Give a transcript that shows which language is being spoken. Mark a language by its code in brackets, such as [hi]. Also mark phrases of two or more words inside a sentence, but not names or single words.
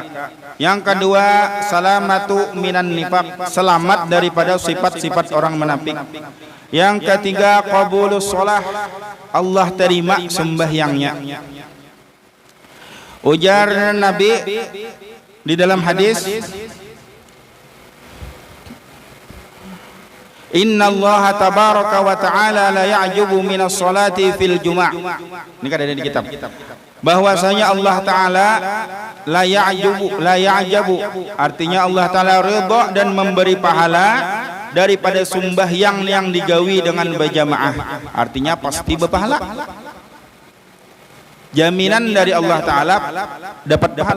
[id] Yang kedua, [ar] السلامة من النفاق, [id] selamat daripada sifat-sifat orang munafik. Yang ketiga, [ar] قبول الصلاة, [id] Allah terima sembahyangnya. Ujar Nabi di dalam hadis, [ar] إن الله تبارك وتعالى لا يعجب من الصلاة في الجمع'. [id] Ini kan ada di kitab. Bahwasanya Allah Ta'ala [ar] لا يعجب, [id] artinya Allah Ta'ala ridha dan memberi pahala daripada sembahyang yang digawi dengan berjamaah. Artinya pasti berpahala. Jaminan dari Allah Ta'ala dapat pahala.